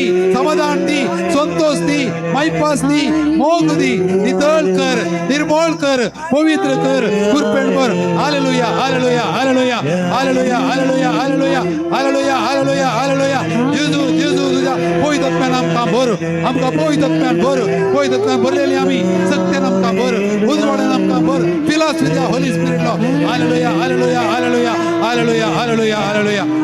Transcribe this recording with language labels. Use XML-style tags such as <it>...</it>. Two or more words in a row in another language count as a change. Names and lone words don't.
<kok>समाधान दी संतोष दी माईपास दी मोग दी नितळ कर निर्मळ कर पवित्र कर कृपेन भर हालेलुया हालेलुया हालेलुया हालेलुया हालेलुया हालेलुया हालेलुया हालेलुया हालेलुया जेजू जेजू तुझ्या पवित्रत्वान आमकां भर आमकां पवित्रत्वान भर पवित्रत्वान भरलेली आम्ही सत्यान आमकां भर उजवाडान आमकां भर</kok> <en>fill us with the Holy Spirit Lord</en> <kok>हालेलुया हालेलुया हालेलुया हालेलुया हालेलुया हालेलुया</kok>